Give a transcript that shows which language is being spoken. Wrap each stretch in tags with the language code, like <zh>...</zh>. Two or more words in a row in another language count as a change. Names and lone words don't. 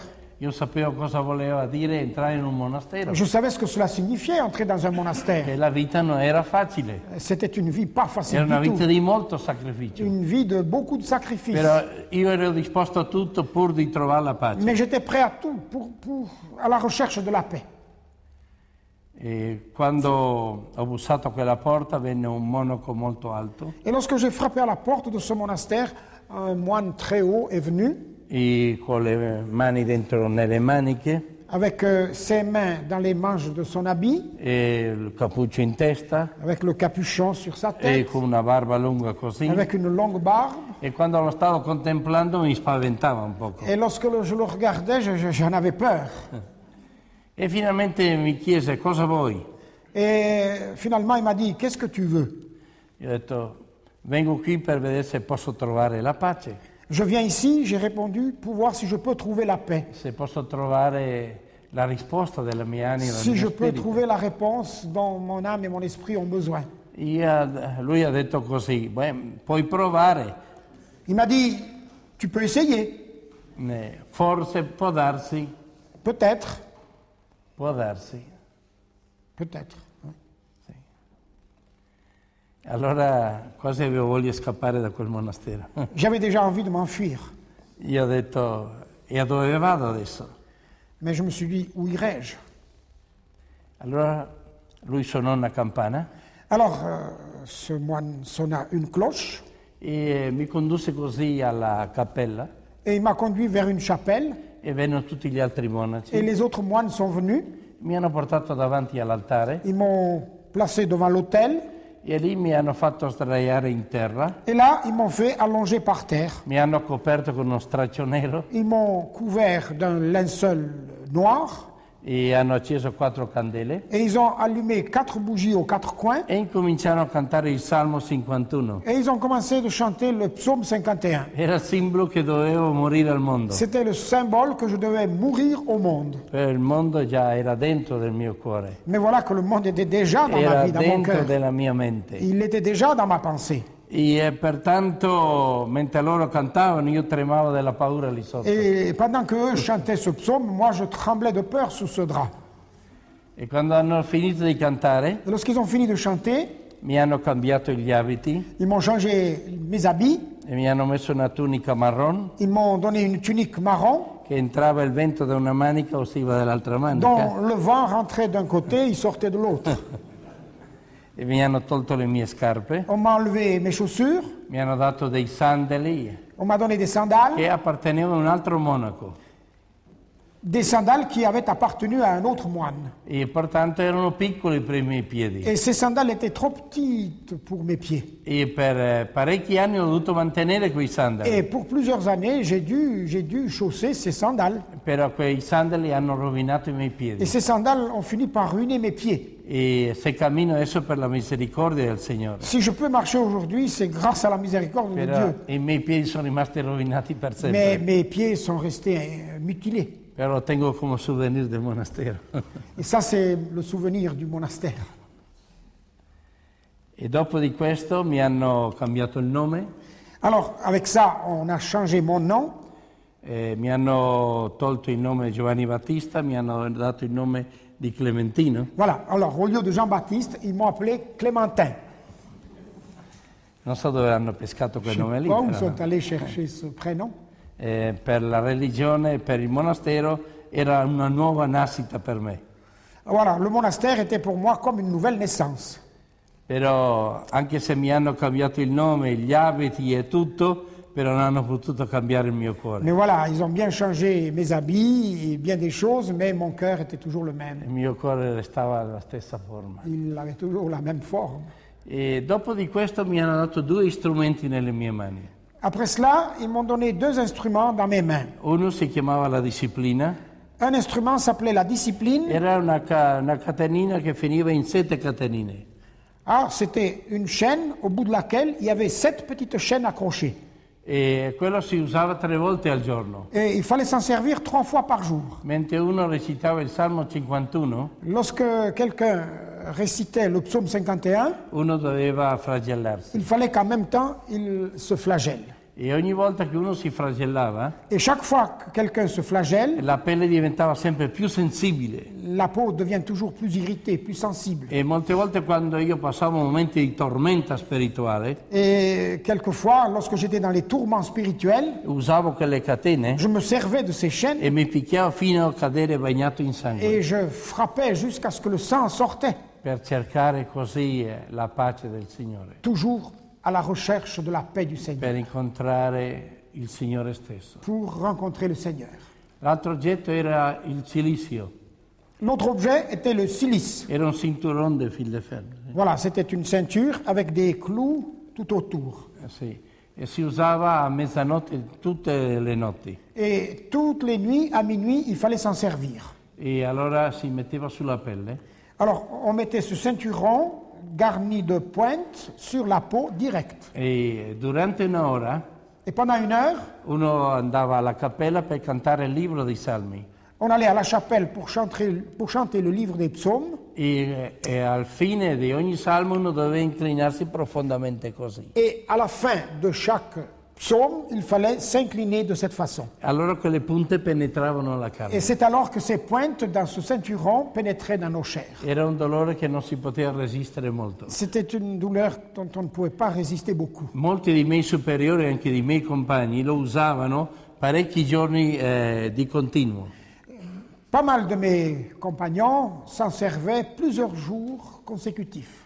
<it>Io sapevo cosa voleva dire entrare in un monastero,</it> <fr>Je savais ce que cela signifiait, entrer dans un monastère.</fr> <it>che la vita non era facile,</it> <fr>C'était une vie pas facile</fr> <it>era una</it> <fr>du</fr> <it>vita</it> <fr>tout.</fr> <it>di molto sacrificio.</it> <fr>Une vie de beaucoup de sacrifices.</fr> <it>Però io ero disposto a tutto pur di trovare la pace.</it> <fr>Mais j'étais prêt à tout, à la recherche de la paix.</fr> <it>E quando ho bussato a quella porta venne un monaco molto alto</it> <fr>Et lorsque j'ai frappé à la porte de ce monastère, un moine très haut est venu,</fr> <it>e con le mani dentro nelle maniche</it> <fr>avec ses mains dans les manches de son habit,</fr> <it>e il cappuccio in testa</it> <fr>avec le capuchon sur sa</fr> <it>e</it> <fr>tête,</fr> <it>con una barba lunga così.</it> <fr>avec une longue barbe.</fr> <it>E quando lo stavo contemplando mi spaventava un poco.</it> <fr>Et lorsque je le regardais, j'en avais peur.</fr> <it>E finalmente mi chiese cosa vuoi.</it> <fr>Et finalement, il m'a dit, qu'est-ce que tu veux?</fr> <it>Io ho detto vengo qui per vedere se posso trovare la pace,</it> <fr>Je viens ici, j'ai répondu, pour voir si je peux trouver la paix.</fr> <it>se posso trovare la risposta della mia anima.</it> <fr>Si</fr> <it>del</it> <fr>je</fr> <it>mio</it> <fr>peux</fr> <it>spirito.</it> <fr>trouver la réponse dont mon âme et mon esprit ont besoin.</fr> <it>Lui ha detto così, beh, puoi provare,</it> <fr>Il m'a dit, tu peux essayer,</fr> <it>forse può darsi,</it> <fr>peut-être,</fr> <it>può darsi.</it> <fr>peut-être.</fr> <it>Allora quasi avevo voglia di scappare da quel monastero.</it> <fr>J'avais déjà envie de m'enfuir,</fr> <it>Io ho detto, e a dove vado adesso?</it> <fr>mais je me suis dit, où irai-je?</fr> <it>Allora lui suonò una campana</it> <fr>Alors, ce moine sonna une cloche</fr> <it>e mi condusse così alla cappella</it> <fr>et il m'a conduit vers une chapelle</fr> <it>e vennero tutti gli altri</it> <fr>et</fr> <it>monaci.</it> <fr>les autres moines sont venus,</fr> <it>Mi hanno portato davanti all'altare</it> <fr>ils m'ont placé devant l'autel</fr> <it>e lì mi hanno fatto sdraiare in terra,</it> <fr>et là, ils m'ont fait allonger par terre.</fr> <it>mi hanno coperto con uno straccio nero</it> <fr>Ils m'ont couvert d'un linceul noir</fr> <it>e hanno acceso 4 candele</it> <fr>et ils ont allumé 4 bougies aux 4 coins</fr> <it>e incominciarono a cantare il Salmo 51.</it> <fr>et ils ont commencé de chanter le psaume 51.</fr> <it>Era il simbolo che dovevo morire al mondo.</it> <fr>C'était le symbole que je devais mourir au monde.</fr> <it>Il mondo già era dentro del mio cuore,</it> <fr>Mais voilà que le monde était déjà dans ma</fr> <it>era</it> <fr>vie, dans mon</fr> <it>dentro</it> <fr>cœur.</fr> <it>della mia mente.</it> <fr>Il était déjà dans ma pensée.</fr> <it>E pertanto, mentre loro cantavano, io tremavo della paura lì sotto.</it> <fr>Et pendant qu'eux chantaient ce psaume, moi je tremblais de peur sous ce drap.</fr> <it>E quando hanno finito di cantare,</it> <fr>Et lorsqu'ils ont fini de chanter,</fr> <it>mi hanno cambiato gli abiti</it> <fr>ils m'ont changé mes habits,</fr> <it>e mi hanno messo una tunica marron</it> <fr>ils m'ont donné une tunique marron</fr> <it>che entrava il vento da una manica e usciva dall'altra manica.</it> <fr>dont le vent rentrait d'un côté, il sortait de l'autre.</fr> <it>e mi hanno tolto le mie scarpe,</it> <fr>on m'a enlevé mes chaussures,</fr> <it>mi hanno dato dei sandali</it> <fr>on m'a donné des sandales</fr> <it>appartenevano a un altro monaco</it> <fr>qui avaient appartenu à un autre moine.</fr> <it>e pertanto erano piccoli per i miei piedi.</it> <fr>Et ces sandales étaient trop petites pour mes pieds.</fr> <it>E per parecchi anni ho dovuto mantenere quei</it> <fr>Et</fr> <it>sandali,</it> <fr>pour plusieurs années, j'ai dû chausser ces sandales.</fr> <it>però quei sandali hanno rovinato i miei</it> <fr>Et</fr> <it>piedi.</it> <fr>ces sandales ont fini par ruiner mes pieds.</fr> <it>E se cammino adesso per la misericordia del Signore,</it> <fr>Si je peux marcher aujourd'hui, c'est grâce à la miséricorde de</fr> <it>però</it> <fr>Dieu.</fr> <it>i miei piedi sono rimasti rovinati per</it> <fr>Mais</fr> <it>sempre.</it> <fr>mes pieds sont restés mutilés.</fr> <it>Però lo tengo come souvenir del monastero.</it> <fr>Et ça, c'est le souvenir du monastère.</fr> <it>E dopo di questo mi hanno cambiato il nome,</it> <fr>Alors, avec ça, on a changé mon nom.</fr> <it>mi hanno tolto il nome Giovanni Battista, mi hanno dato il nome di Clementino.</it> <fr>Voilà. Alors, au lieu de Jean-Baptiste, ils m'ont appelé Clémentin.</fr> <it>Non so dove hanno pescato quel nome lì,</it> <fr>Où</fr> <it>però,</it> <fr>sont allés chercher ce prénom?</fr> <it>per la religione e per il monastero era una nuova nascita per me.</it> <fr>Voilà, le monastère était pour moi comme une nouvelle naissance.</fr> <it>Però anche se mi hanno cambiato il nome, gli abiti e tutto, però non hanno potuto cambiare il mio cuore.</it> <fr>Mais voilà, ils ont bien changé mes habits et bien des choses, mais mon cœur était toujours le même.</fr> <it>Il mio cuore restava alla stessa forma.</it> <fr>Il avait toujours la même forme.</fr> <it>E dopo di questo mi hanno dato 2 strumenti nelle mie mani.</it> <fr>Après cela, ils m'ont donné 2 instruments dans mes mains.</fr> <it>Uno si chiamava la disciplina,</it> <fr>Un instrument s'appelait la discipline.</fr> <it>era una catenina che finiva in 7 catenine.</it> <fr>Alors, c'était une chaîne au bout de laquelle il y avait 7 petites chaînes accrochées.</fr> <it>E quello si usava 3 volte al giorno.</it> <fr>Et il fallait s'en servir 3 fois par jour.</fr> <it>Mentre uno recitava il Salmo 51,</it> <fr>Lorsque quelqu'un récitait le psaume 51,</fr> <it>uno doveva flagellarsi.</it> <fr>il fallait qu'en même temps, il se flagelle.</fr> <it>E ogni volta che uno si flagellava,</it> <fr>Et chaque fois que quelqu'un se flagelle,</fr> <it>la pelle diventava sempre più sensibile.</it> <fr>la peau devient toujours plus irritée, plus sensible.</fr> <it>E molte volte quando io passavo momenti di tormenta spirituale,</it> <fr>Et quelquefois, lorsque j'étais dans les tourments spirituels,</fr> <it>usavo quelle catene</it> <fr>je me servais de ces chaînes</fr> <it>e mi picchiavo fino a cadere bagnato in sangue,</it> <fr>et je frappais jusqu'à ce que le sang sortait,</fr> <it>per cercare così la pace del Signore,</it> <fr>toujours à la recherche de la paix du Seigneur,</fr> <it>per incontrare il Signore stesso.</it> <fr>pour rencontrer le Seigneur.</fr> <it>L'altro oggetto era il cilicio,</it> <fr>L'autre objet était le silice.</fr> <it>era un cinturone di</it> <fr>fil de fer. Voilà, c'était une ceinture avec des clous tout autour.</fr> <it>Sì. E si usava a mezzanotte tutte le notti.</it> <fr>Et toutes les nuits, à minuit, il fallait s'en servir.</fr> <it>E allora si metteva sulla pelle</it> <fr>Alors, on mettait ce ceinturon garni de pointes sur la peau direct.</fr> <it>e durante un'ora</it> <fr>Et pendant 1 heure,</fr> <it>uno andava alla cappella per cantare il libro dei Salmi</it> <fr>on allait à la chapelle pour chanter le livre des psaumes.</fr> <it>e al fine di ogni salmo uno doveva inclinarsi profondamente così.</it> <fr>Et à la fin de chaque psaume, il fallait s'incliner de cette façon.</fr> <it>Allora quelle punte penetravano la carne.</it> <fr>Et c'est alors que ces pointes dans ce ceinturon pénétraient dans nos chairs.</fr> <it>Era un dolore che non si poteva resistere molto.</it> <fr>C'était une douleur dont on ne pouvait pas résister beaucoup.</fr> <it>Molti dei miei superiori e anche dei miei compagni lo usavano parecchi giorni di continuo.</it> <fr>Pas mal de mes compagnons s'en servaient plusieurs jours consécutifs.</fr>